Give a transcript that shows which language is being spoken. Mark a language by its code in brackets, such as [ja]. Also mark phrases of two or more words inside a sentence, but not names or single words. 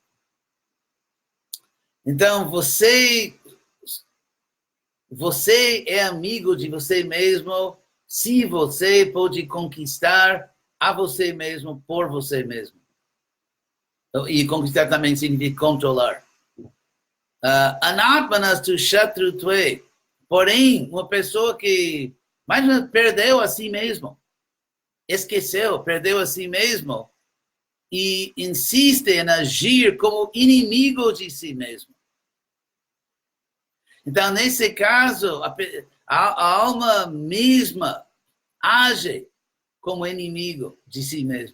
[pt] Então, você é amigo de você mesmo se você pode conquistar a você mesmo por você mesmo. E conquistar também significa controlar. [sa] Anatmanas tu shatru tve. [pt] Porém, uma pessoa que perdeu a si mesmo, esqueceu, perdeu a si mesmo, e insiste em agir como inimigo de si mesmo. Então, nesse caso, a alma mesma age como inimigo de si mesmo.